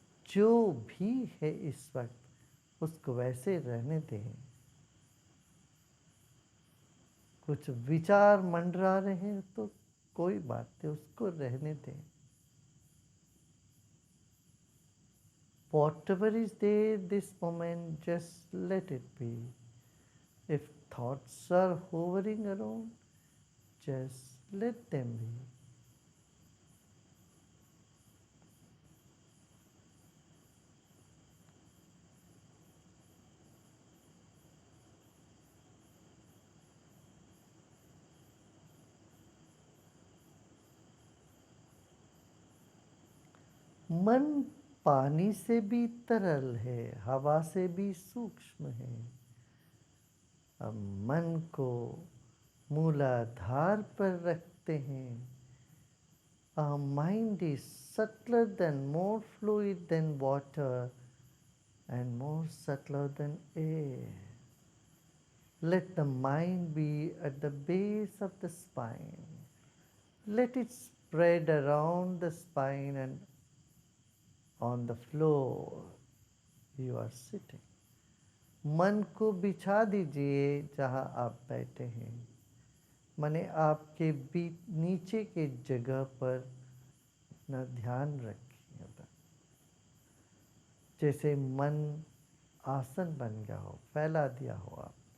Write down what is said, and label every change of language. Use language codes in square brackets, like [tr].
[hi] जो भी है इस वक्त उसको वैसे रहने दें। कुछ विचार मंडरा रहे हैं तो कोई बात नहीं, उसको रहने दें। [en] Whatever is there this moment, just let it be. If thoughts are hovering around, just let them be. [hi] मन पानी से भी तरल है, हवा से भी सूक्ष्म है। अब मन को मूलाधार पर रखते हैं। [en] Our mind is subtler than, more fluid than water and more subtler than air. Let the mind be at the base of the spine. Let it spread around the spine and on the floor you are sitting. [hi] मन को बिछा दीजिए जहाँ आप बैठे हैं। माने आपके नीचे के जगह पर अपना ध्यान रखिए। जैसे मन आसन बन गया हो, फैला दिया हो आप।